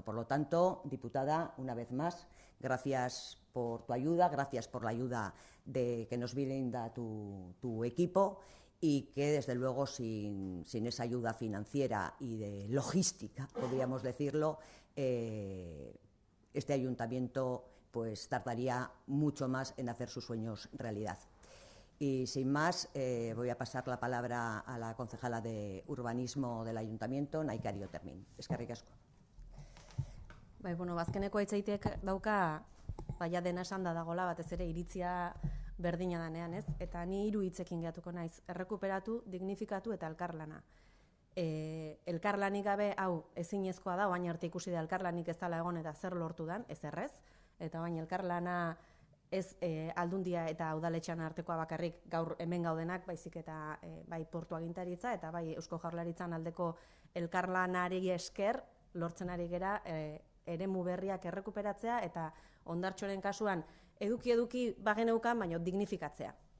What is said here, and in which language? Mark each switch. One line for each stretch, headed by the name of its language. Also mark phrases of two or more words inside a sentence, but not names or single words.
Spanish: Por lo tanto, diputada, una vez más, gracias por tu ayuda, gracias por la ayuda que nos brinda tu equipo y que desde luego sin esa ayuda financiera y de logística, podríamos decirlo, este ayuntamiento pues tardaría mucho más en hacer sus sueños realidad. Y sin más, voy a pasar la palabra a la concejala de Urbanismo del Ayuntamiento, Naikari Otermin.
Basque: Eskerrik asko. Bai, bueno, bazkeneko hitzaitek dauka baia dena esan da dagola, batez ere iritzia berdina danean, ez? Eta ni 3 hitzekin gehatuko naiz: errekuperatu, dignifikatu eta elkarlana. Elkarlanik gabe hau ezinezkoa da, baina arte ikusi da elkarlanik ez dela egon eta zer lortu dan, ez errez, eta baina elkarlana ez Aldundia eta udaletxean artekoa bakarrik gaur hemen gaudenak, baizik eta bai Portu Agintaritza eta bai Eusko Jaurlaritzan aldeko elkarlanari esker lortzen ari gera eremu berriak errekuperatzea eta Hondartxoren kasuan eduki bageneukan, baina dignifikatzea.